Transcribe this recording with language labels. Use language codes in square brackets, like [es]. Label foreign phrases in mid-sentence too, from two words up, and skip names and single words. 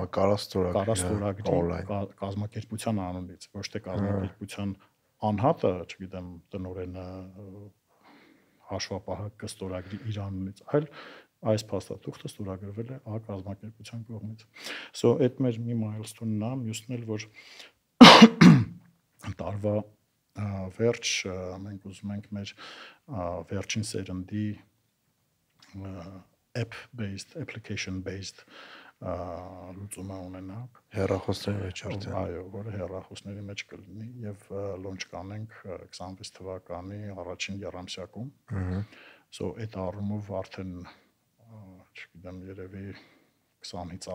[hy] կարաստորագրի կազմակերպության անունից, ոչ թե կազմակերպության անհատը, չգիտեմ, տնօրենը հաշվապահը կստորագրի իր անունից, այլ այս փաստաթուղթը ստորագրվել է ԱԿ կազմակերպության կողմից։ So այդ մեր մի milestone-ն է, մյուսն էլ որ տարվա վերջ մենք ուզում ենք մեր վերջին սերնդի [en] app-based, application-based [hy] լուծումը ունենանք հեռախոսների մեջ արդեն։ Այո, որը հեռախոսների մեջ կլինի եւ launch կանենք 26 թվականի առաջին եռամսյակում։ So այդ առումով արդեն չգիտեմ, երևի 20-ից